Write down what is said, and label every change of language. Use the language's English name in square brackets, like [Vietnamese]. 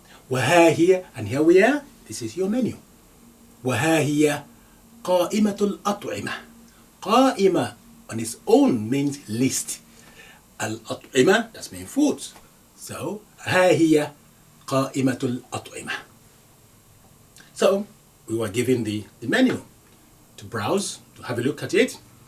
[Arabic] وها هي, [English] and here we are, this is your menu. [Arabic] وها هي قائمة الأطعمة. [English] قائمة on its own means list. الأطعمة, that's mean foods. So [Arabic] ها هي قائمة الأطعمة. [English] So we were given the menu to browse, to have a look at it.